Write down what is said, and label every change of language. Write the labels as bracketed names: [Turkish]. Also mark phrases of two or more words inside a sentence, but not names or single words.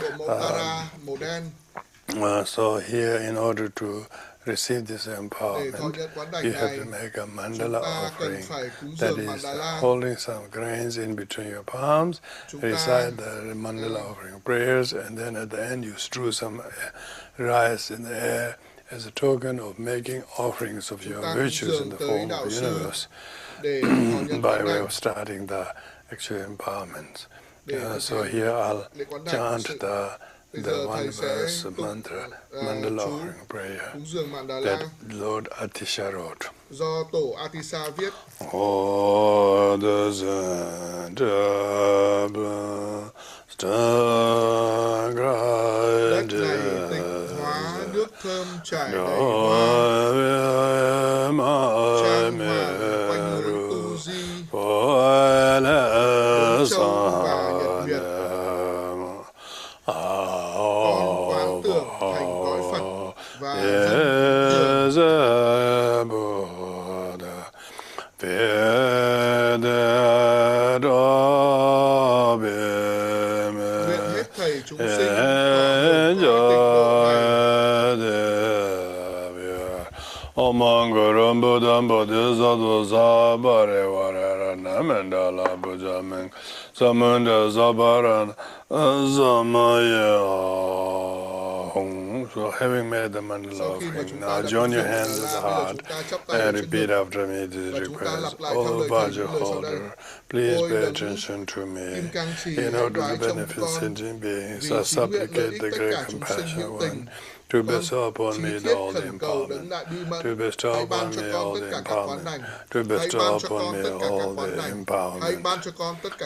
[English] So here, in order to receive this empowerment, you have to make a mandala offering, that is, holding some grains in between your palms, recite the mandala offering prayers, and then at the end you strew some rice in the air as a token of making offerings of your virtues in the form of the universe, by way of starting the actual empowerment. So here I'll chant the one verse mantra, mandala offering prayer that Lord Atisha wrote. [Vietnamese] Do Tổ Atisha viết. Đất này tịnh hóa, nước thơm trải đầy hoa, trang hoàng quanh núi Tu Di, bốn châu và nhật nguyệt. Con quán tưởng thành cõi Phật và dân nguyện hết thầy chúng sinh Omangaram Buddham Bodhisattva Sabare Varara Namandala Bujaming Samunda Zabaran Zamaya. [English] So having made the mandala offering, now join your hands at the heart and repeat after me this request. O Vajra holder, please pay attention to me. In order to benefit sentient beings, I supplicate the great compassionate one to bestow upon me all the empowerment, to bestow upon me all the empowerment, to bestow upon me all the empowerment.